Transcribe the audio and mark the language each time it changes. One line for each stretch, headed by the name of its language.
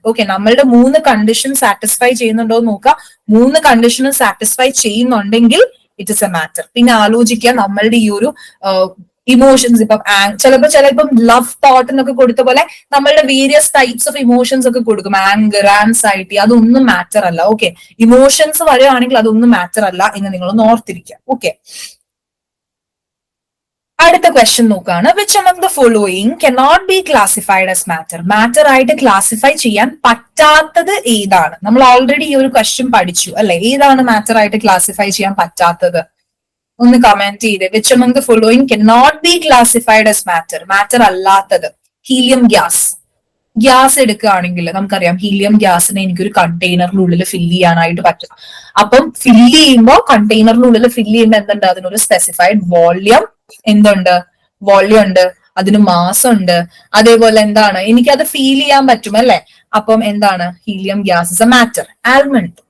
Malayalam: Okay, നമ്മളുടെ 3 condition satisfy ചെയ്യുന്നുണ്ടോ എന്ന് നോക്കുക. 3 കണ്ടീഷനും സാറ്റിസ്ഫൈ ചെയ്യുന്നുണ്ടെങ്കിൽ
English: It is a matter.
Malayalam: പിന്നെ ആലോചിക്കുക, നമ്മളുടെ ഈ ഒരു ഇമോഷൻസ് ഇപ്പം ചിലപ്പം ലവ് തോട്ട് എന്നൊക്കെ കൊടുത്ത പോലെ നമ്മളുടെ വേരിയസ് ടൈപ്സ് ഓഫ് ഇമോഷൻസ് ഒക്കെ കൊടുക്കും. ആംഗർ, ആൻസൈറ്റി, അതൊന്നും മാറ്റർ അല്ല. ഓക്കെ, ഇമോഷൻസ് വരികയാണെങ്കിൽ അതൊന്നും മാറ്റർ അല്ല എന്ന് നിങ്ങളൊന്ന് ഓർത്തിരിക്കുക. ഓക്കെ, അടുത്ത ക്വസ്റ്റ്യൻ നോക്കുകയാണ്,
English: Which among the following cannot be classified as matter?
Malayalam: Matter ആയിട്ട് ക്ലാസിഫൈ ചെയ്യാൻ പറ്റാത്തത് ഏതാണ്? നമ്മൾ ഓൾറെഡി ഈ ഒരു ക്വസ്റ്റ്യൻ പഠിച്ചു അല്ലെ. ഏതാണ് മാറ്റർ ആയിട്ട് ക്ലാസിഫൈ ചെയ്യാൻ പറ്റാത്തത്? ഒന്ന് കമന്റ് ചെയ്ത്.
English: Which among the following cannot be classified as matter?
Malayalam: Matter അല്ലാത്തത്. Helium gas. ഗ്യാസ് എടുക്കുകയാണെങ്കിൽ നമുക്കറിയാം ഹീലിയം ഗ്യാസിനെ എനിക്കൊരു കണ്ടെയ്നറിനുള്ളിൽ ഫില്ല് ചെയ്യാനായിട്ട് പറ്റും. അപ്പം ഫില്ല് ചെയ്യുമ്പോൾ കണ്ടെയ്നറിനുള്ളിൽ ഫില്ല് ചെയ്യുമ്പോൾ എന്തുണ്ട്, അതിനൊരു സ്പെസിഫൈഡ് വോള്യം എന്തുണ്ട്, വോള്യം ഉണ്ട്, അതിന് മാസം ഉണ്ട്. അതേപോലെ എന്താണ്, എനിക്കത് ഫീൽ ചെയ്യാൻ പറ്റും അല്ലെ. അപ്പം എന്താണ്,
English: Helium gas is a matter.
Malayalam: Almond,